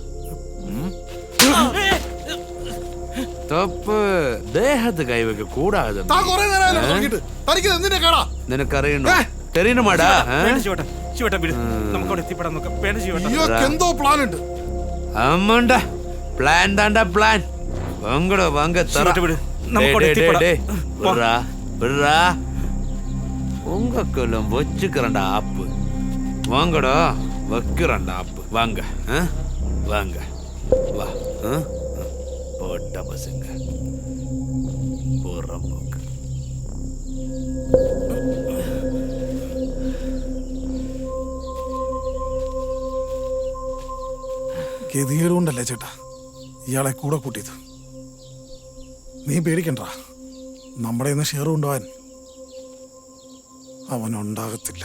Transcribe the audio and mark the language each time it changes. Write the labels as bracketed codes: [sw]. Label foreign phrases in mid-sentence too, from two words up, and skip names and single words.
[ml] തപ്പ് ദേഹത്ത് കൈവയ്ക്ക കൂടാതെ. താൻ കുറേ നേരമായല്ലോ തുടങ്ങിയിട്ട്. തനിക്ക് എന്തിന്റെ കേടാ? നിനക്കറിയണോ? തെരയണമാടാ? ശിവേട്ടാ ശിവേട്ടാ വിട്, നമുക്ക് അവിടെ എത്തിപ്പെടാൻ നോക്കാം. വേണ്ട ശിവേട്ടാ. ഇയാൾക്ക് എന്തോ പ്ലാൻ ഉണ്ട്. അമ്മണ്ട പ്ലാൻ താണ്ടാ പ്ലാൻ. വാങ്ങടോ വാങ്ങ തറ. വിട്, നമുക്ക് അവിടെ എത്തിപ്പെടാം. [ta] விடுறா விடுறா உங்களுக்கெல்லாம் வச்சுக்கிறேன்டா ஆப்பு. வாங்கடா வைக்கிறேன்டா ஆப்பு. வாங்க வாங்க வா. போட்ட பசங்க போடுற போக்கு. [ml] ഗതികേട് കൊണ്ടല്ലേ ചേട്ടാ ഇയാളെ കൂടെ കൂട്ടിയത്. നീ പേടിക്കണ്ട, നമ്മുടെ ഇന്ന് ഷെയർ കൊണ്ടുപോകാൻ അവനുണ്ടാകത്തില്ല.